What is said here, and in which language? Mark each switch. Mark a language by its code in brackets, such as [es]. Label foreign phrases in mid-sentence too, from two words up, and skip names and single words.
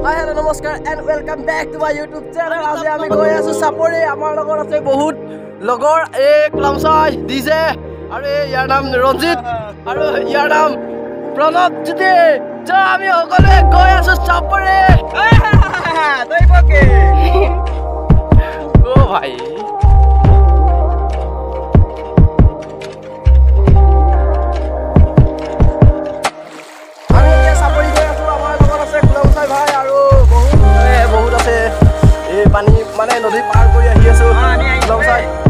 [en] Hello namaskar and welcome back to my YouTube channel. [as] आज আমি গৈ আছো চাপৰি। আমাৰ লগত আছে বহুত লগৰ লমচাই ডিজে আৰু ইয়াৰ নাম ৰঞ্জিত আৰু ইয়াৰ নাম প্ৰণৱ জ্যোতি। আমি সকলোৱে গৈ আছো চাপৰি। তই বকে ও ভাই পানী মানে নদী পাৰ কৰি আহি আছো লমচাই।